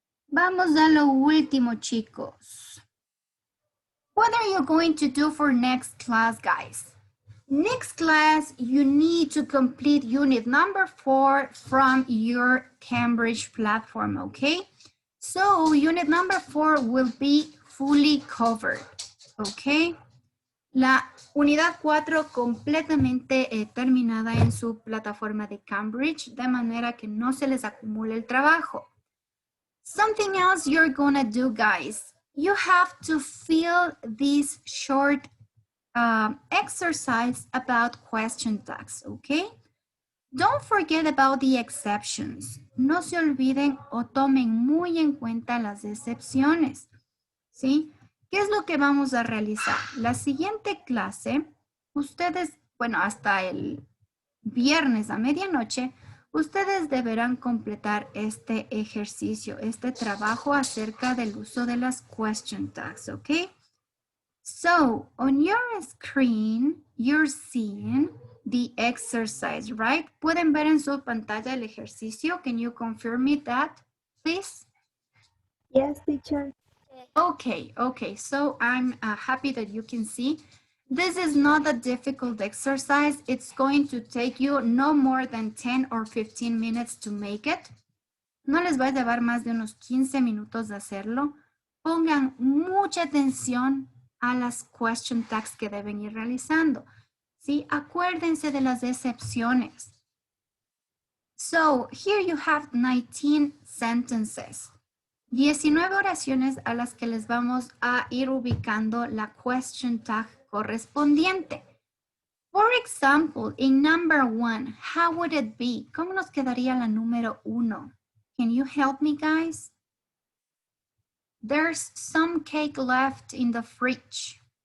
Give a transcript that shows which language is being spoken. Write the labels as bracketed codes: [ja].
[es] Vamos a lo último, chicos. [en] What are you going to do for next class, guys? Next class, you need to complete unit number 4 from your Cambridge platform, okay? So unit number 4 will be fully covered, okay? [es] La unidad 4 completamente terminada en su plataforma de Cambridge, de manera que no se les acumule el trabajo. [en] Something else you're gonna do, guys. You have to fill this short exercise about question tags, okay? Don't forget about the exceptions. [es] No se olviden o tomen muy en cuenta las excepciones, ¿sí? ¿Qué es lo que vamos a realizar? La siguiente clase, ustedes, bueno, hasta el viernes a medianoche, ustedes deberán completar este ejercicio, este trabajo acerca del uso de las question tags, ¿ok? [en] So, on your screen, you're seeing the exercise, right? [es] ¿Pueden ver en su pantalla el ejercicio? [en] Can you confirm me that, please? Yes, teacher. Okay, so I'm happy that you can see. This is not a difficult exercise. It's going to take you no more than 10 or 15 minutes to make it. [es] No les va a llevar más de unos 15 minutos de hacerlo. Pongan mucha atención a las question tags que deben ir realizando. ¿Sí? Acuérdense de las excepciones. [en] So, here you have 19 sentences. [es] 19 oraciones a las que les vamos a ir ubicando la question tag correspondiente. [en] For example, in number 1, how would it be? [es] ¿Cómo nos quedaría la número 1? [en] Can you help me, guys? There's some cake left in the fridge.